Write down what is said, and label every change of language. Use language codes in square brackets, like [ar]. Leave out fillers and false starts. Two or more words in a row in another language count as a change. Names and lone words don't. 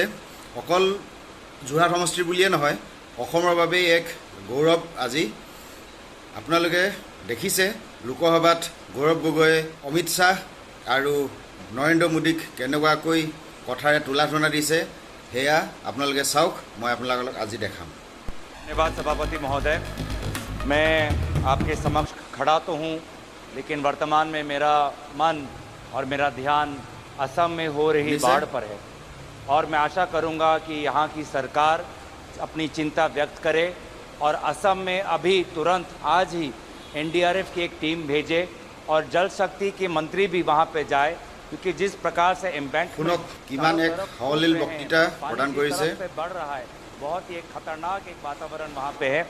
[as] অকল যোৰহাট সমষ্টিৰ বুলিয়ে নহয়, অসমৰ বাবেই এক গৌৰৱ আজি। আপোনালোকে দেখিছে লোকসভাত গৌৰৱ গগৈ অমিত শ্বাহ আৰু নৰেন্দ্ৰ মোদীক কেনেকুৱাকৈ কথাৰে তোলা দিছে, সেয়া আপোনালোকে চাওক। মই আপোনালোকক আজি দেখাম। [hi] धन्यवाद सभापति महोदय। मैं आपके समक्ष खड़ा तो हूँ, लेकिन वर्तमान में मेरा मन और मेरा ध्यान असम में हो रही बाढ़ पर है और मैं आशा करूँगा कि यहाँ की सरकार अपनी चिंता व्यक्त करे और असम में अभी तुरंत आज ही एनडीआरएफ की एक टीम भेजे और जल शक्ति के मंत्री भी वहाँ पे जाए, क्योंकि जिस प्रकार से एम्बैंकमेंट बढ़ रहा है, बहुत ही एक खतरनाक एक वातावरण वहाँ पे है।